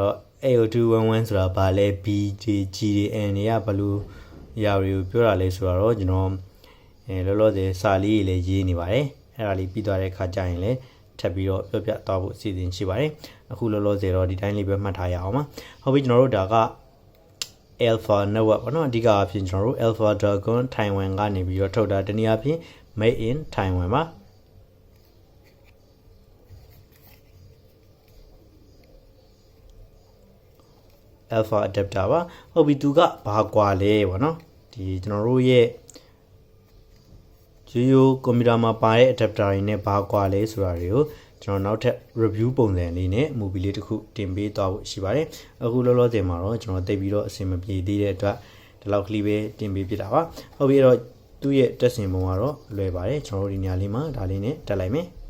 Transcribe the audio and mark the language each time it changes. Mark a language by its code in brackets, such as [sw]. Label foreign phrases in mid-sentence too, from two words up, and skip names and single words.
[my] တော့ AO211 ဆိုတာဘာလဲ BGN တွေကဘယ်လိုအရာတွေကိုပြောတာလဲဆိုတော့ကျွန်တော်လောလောဆယ်စာလေးတွေလည်း ရေးနေပါတယ်အဲ့ဒါလေးပြီးသွားတဲ့အခါကျရင်လည်းထပ်ပြီးတော့ပြောပြသွားဖို့အစီအစဉ်ရှိပါတယ်အခုလောလောဆယ်တော့ဒီတိုင်းလေးပဲမှတ်ထားရအောင်ပါဟုတ်ပြီကျွန်တော်တို့ဒါကALFA network ပေါ့နော်အဓိကအဖြစ်ကျွန်တော်တို့ ALFA Dragon Taiwan ကနေပြီးတော့ထုတ်တာတနည်းအားဖြင့် [en] made in Taiwan [my] ပါALFA adapter ပါဟုတ်ပြီသူကဘာကွာလဲပေါ့နော်ဒီကျွန်တော်တို့ရဲ့ ရိုးကွန်ပျူတာမှာပါတဲ့ adapter တွေနဲ့ဘာကွာလဲဆိုတာတွေကိုကျွန်တော်နောက်ထပ် review ပုံစံလေးနဲ့ movie လေးတစ်ခုတင်ပေးသွားဖို့ရှိပါတယ်အခုလောလောဆယ်မှာတော့ကျွန်တော်တိတ်ပြီးတော့အဆင်မပြေသေးတဲ့အတွက်ဒီလောက်ကလေးပဲတင်ပေးပြတာပါဟုတ်ပြီအဲ့တော့သူ့ရဲ့တက်ဆင်ပုံကတော့လွယ်ပါတယ်ကျွန်တော်တို့ဒီနေရာလေးမှာဒါလေးနဲ့တက်လိုက်မယ်